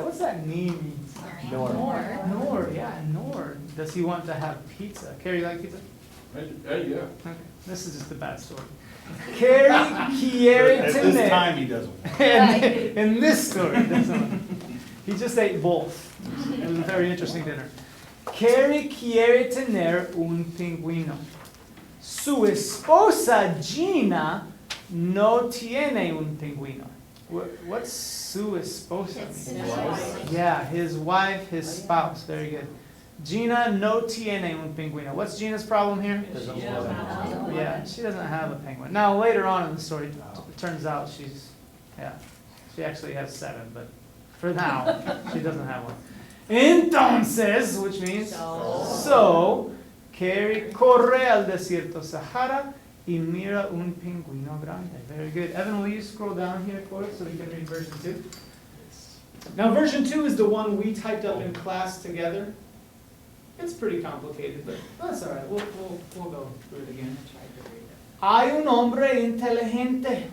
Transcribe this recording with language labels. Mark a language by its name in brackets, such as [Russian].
[English] What's that ni means? Nor, yeah, nor. Does he want to have pizza? Carrie, you like pizza? Yeah. Okay. This is just a bad story. [Spanish] Carrie quiere [English] At [Spanish] tener. [English] this time, he doesn't. In this story, he doesn't. He just ate both. It was a very interesting dinner. [Spanish] Carrie quiere tener un pingüino. Su esposa Gina no tiene un pingüino. [English] What's [Spanish] su esposa? [English] Yeah, his wife, his spouse. Very good. [Spanish] Gina no tiene un pingüino. [English] What's Gina's problem here? Yeah, she doesn't have a penguin. Now, later on in the story, it turns out she actually has 7, but for now, she doesn't have one. [Spanish] Entonces, [English] which means so, [Spanish] Carrie corre al desierto Sahara y mira un pingüino grande. [English] Very good. Evan, will you scroll down here for us so we can read version 2? Now, version 2 is the one we typed up in class together. It's pretty complicated, but that's all right. We'll go through it again. [Spanish] Hay un hombre inteligente.